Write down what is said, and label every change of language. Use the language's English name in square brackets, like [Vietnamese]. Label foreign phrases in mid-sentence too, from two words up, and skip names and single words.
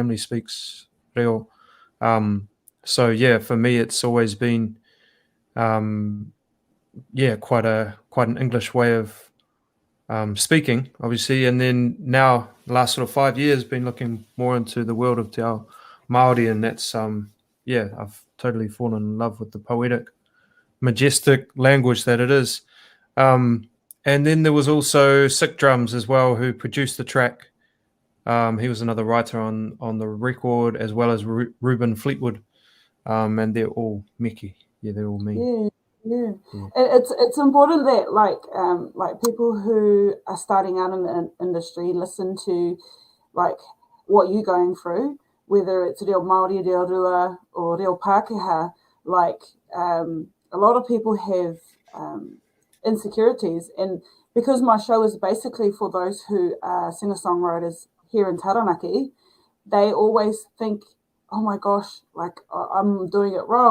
[English] None of my family speaks reo. So yeah, for me, it's always been quite an English way of speaking, obviously. And then now, the last sort of 5 years, been looking more into the world of [Māori] te ao Māori, [English] and that's I've totally fallen in love with the poetic, majestic language that it is. And then there was also Sick Drums as well, who produced the track. He was another writer on the record, as well as Ruben Fleetwood, and they're all Mickey. Yeah, they're all me. Yeah. It's important that like people who are starting out in the industry listen to like what you're going through, whether it's [Māori] reo Māori, reo Rua, [English] or [Māori] reo Pākehā. [English] Like a lot of people have insecurities, and because my show is basically for those who are singer-songwriters here in Taranaki, they always think, oh my gosh, like I'm doing it wrong.